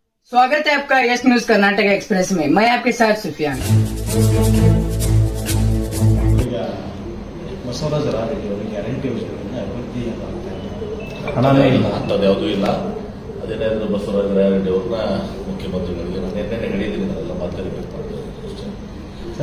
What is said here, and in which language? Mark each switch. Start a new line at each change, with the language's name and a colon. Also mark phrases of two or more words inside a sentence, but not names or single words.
Hindi: स्वागत है आपका यस न्यूज कर्नाटक एक्सप्रेस में। मैं आपके साथ सुफियान।
Kannada: ಬಸವರಾಜ ರಾಯರೆಡ್ಡಿ ಅವರಿಗೆ ಗ್ಯಾರಂಟಿ ಯೋಜನೆಗಳಿಂದ ಅಭಿವೃದ್ಧಿ ಹಣನೇ ಇಲ್ಲ ಅಂಥದ್ದು ಯಾವುದೂ ಇಲ್ಲ. ಅದೇನಾದರೂ ಬಸವರಾಜ ರಾಯರೆಡ್ಡಿ ಅವ್ರನ್ನ ಮುಖ್ಯಮಂತ್ರಿಗಳಿಗೆ ನಾನು ನಿನ್ನೆ ಹೇಳಿದ್ದೀನಿ, ಅದೆಲ್ಲ ಮಾತಾಡಬೇಕು ಸರ್.